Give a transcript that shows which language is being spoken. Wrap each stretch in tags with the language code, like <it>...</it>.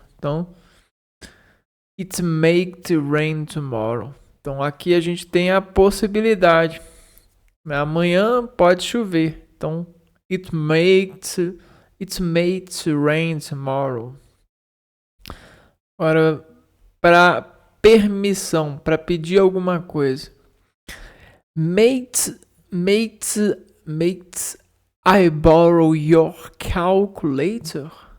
<en>Então, it might rain tomorrow.</en> <pt>Então aqui a gente tem a possibilidade. Amanhã pode chover.</pt> <en>Então, it might rain tomorrow.</en> <pt>Agora, para permissão, para pedir alguma coisa.</pt> <en>Mate, I borrow your calculator?</en>